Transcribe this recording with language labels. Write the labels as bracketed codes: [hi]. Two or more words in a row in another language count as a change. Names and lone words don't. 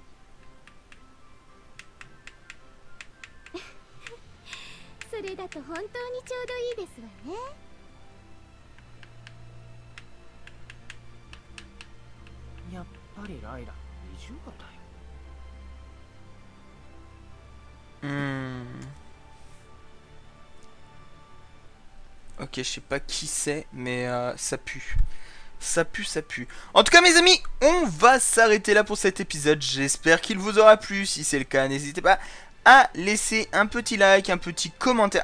[ja] それだと本当にちょうどいいですわね。やっぱりライラ異常だよ。 [fr] Ok, je sais pas qui c'est, mais ça pue. Ça pue, ça pue. En tout cas, mes amis, on va s'arrêter là pour cet épisode. J'espère qu'il vous aura plu. Si c'est le cas, n'hésitez pas à laisser un petit like, un petit commentaire.